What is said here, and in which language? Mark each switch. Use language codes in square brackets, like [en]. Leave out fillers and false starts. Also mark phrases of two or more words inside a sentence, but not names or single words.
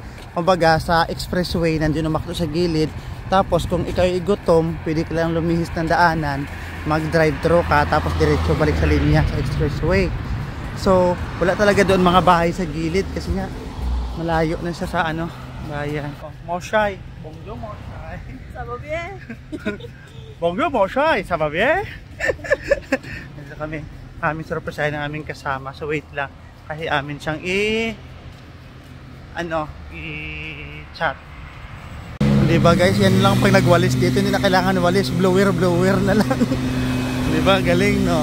[tl] Kumbaga sa expressway nandiyan ang McDo sa gilid. Tapos kung ikaw ay gutom, pwede ka lang lumihis ng daanan, mag- [en] drive thru [tl] ka tapos diretso balik sa linya sa expressway. So, wala talaga doon mga bahay sa gilid kasi nga malayo na siya sa ano, bayan. Oh, Moshay. [fr] Bonjour, Moshay. Ça va bien? Bonjour, Moshay. Ça va bien? [tl] Dito kami. Aming surprise ng aming kasama. So, wait lang. Kasi amin siyang i-chat. Diba guys, yan lang pag nagwalis dito. Hindi na kailangan walis. Blower na lang. Diba? Galing, no?